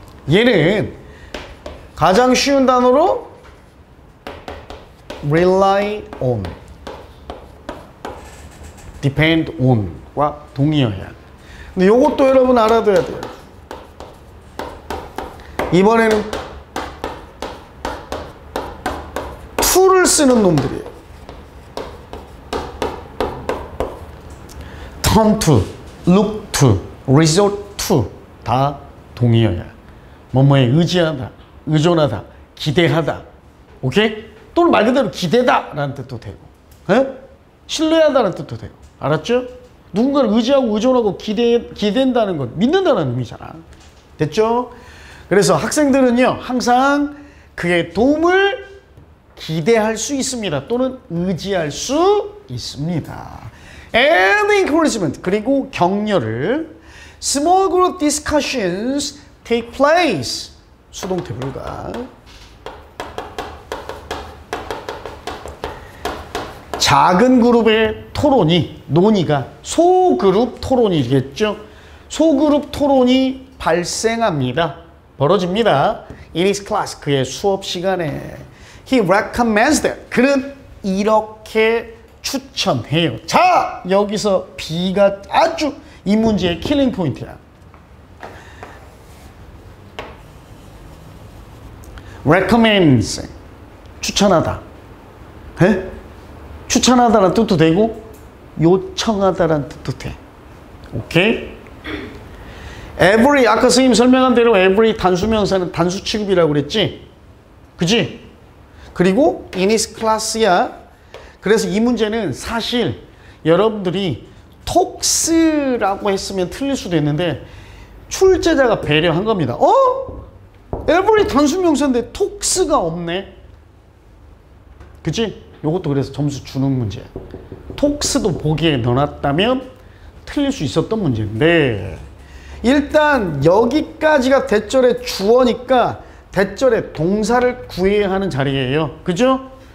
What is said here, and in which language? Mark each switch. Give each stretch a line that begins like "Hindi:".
Korean: 얘는 가장 쉬운 단어로 rely on, depend on과 동의어야. 근데 요것도 여러분 알아둬야 돼요. 이번에는 to를 쓰는 놈들이에요.
English: turn to, look to, resort to
Korean: 다 동의어야. 뭐뭐에 의지하다, 의존하다, 기대하다. 오케이? 또는 말 그대로 기대다 라는 뜻도 되고, 신뢰하다는 뜻도 되고. 알았죠? 누군가를 의지하고 의존하고 기댄다는 건 믿는다는 의미잖아. 됐죠? 그래서 학생들은요, 항상 그의 도움을 기대할 수 있습니다. 또는 의지할 수 있습니다.
English: And encouragement,
Korean: 그리고 격려를.
English: Small group discussions take place.
Korean: 수동태 불가. 작은 그룹의 토론이, 논의가 소그룹 토론이겠죠. 소그룹 토론이 발생합니다. 벌어집니다.
English: In his class,
Korean: 그의 수업 시간에.
English: He recommends that.
Korean: 그는 이렇게 추천해요. 자, 여기서 B가 아주 이 문제의 킬링 포인트야. recommends, 추천하다. 에? 추천하다라는 뜻도 되고 요청하다라는 뜻도 돼. 오케이? every, 아까 선생님 설명한 대로 every 단수명사는 단수 취급이라고 그랬지? 그지? 그리고
English: in his class야.
Korean: 그래서 이 문제는 사실 여러분들이 talks라고 했으면 틀릴 수도 있는데 출제자가 배려한 겁니다. every 단수명사인데 talks가 없네. 그치? 요것도 그래서 점수 주는 문제야. talks도 보기에 넣어놨다면 틀릴 수 있었던 문제인데 일단 여기까지가 대절의 주어니까 대절의 동사를 구해야 하는 자리예요. 그죠?